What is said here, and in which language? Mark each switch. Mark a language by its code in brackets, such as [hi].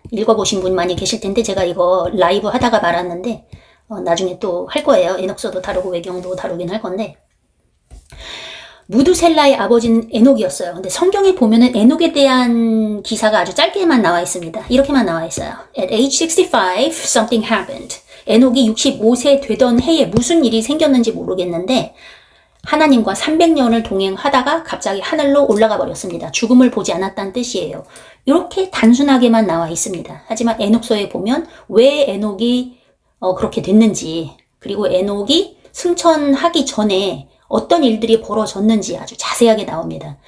[ko] 읽어보신 분 많이 계실 텐데 제가 이거 라이브 하다가 말았는데 나중에 또 할 거예요. 에녹서도 다루고 외경도 다루긴 할 건데 무두셀라의 아버지는 에녹이었어요. 근데 성경에 보면은 에녹에 대한 기사가 아주 짧게만 나와 있습니다. 이렇게만 나와 있어요. [en] At age 65, something happened. [ko] 에녹이 65세 되던 해에 무슨 일이 생겼는지 모르겠는데 하나님과 300년을 동행하다가 갑자기 하늘로 올라가 버렸습니다. 죽음을 보지 않았다는 뜻이에요. 이렇게 단순하게만 나와 있습니다. 하지만 에녹서에 보면 왜 에녹이 그렇게 됐는지 그리고 에녹이 승천하기 전에 어떤 일들이 벌어졌는지 아주 자세하게 나옵니다.